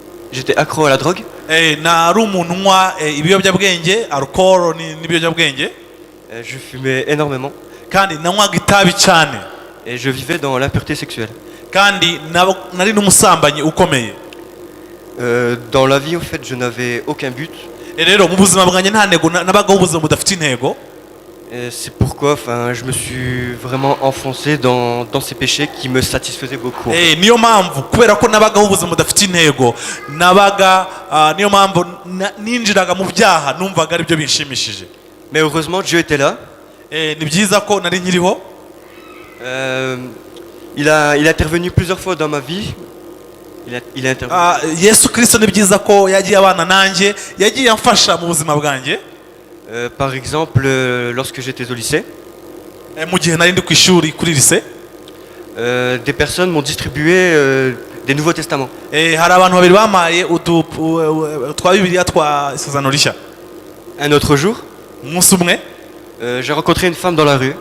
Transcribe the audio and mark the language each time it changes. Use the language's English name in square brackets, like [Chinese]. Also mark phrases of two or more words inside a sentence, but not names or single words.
[French] j'étais accro à la drogue. [Kinyarwanda] nari umuntu unywa ibiyobyabwenge alcohol n'ibiyobyabwenge. [French] Je fumais énormément. [Kinyarwanda] Kandi nanywaga itabi cyane. [French] Et je vivais dans l'impureté sexuelle. [Kinyarwanda] Kandi nari n'umusambanyi ukomeye. [French] Dans la vie, au fait, je n'avais aucun but. [Kinyarwanda] Rero mu buzima bwanjye nta ntego nabagaho ubuzima budafite intego. [French] C'est pourquoi je me suis vraiment enfoncé dans ces péchés qui me satisfaisaient beaucoup. [Kinyarwanda] Niyo mpamvu kubera ko nabagaho ubuzima budafite intego nabaga niyo mpamvu ninjiraga mu byaha numvaga ari byo binshimishije. [French] Mais heureusement Dieu était là. [Kinyarwanda] Ni byiza ko nari nkiriho. [French] Il a intervenu plusieurs fois dans ma vie. Il a intervenu. [Kinyarwanda] Yesu Kristo ni byiza ko yagiye abana nanjye yagiye amfasha mu buzima bwanjye. [French] Par exemple, lorsque j'étais au lycée, des personnes m'ont distribué des Nouveaux Testaments. Un autre jour, j'ai rencontré une femme dans la rue.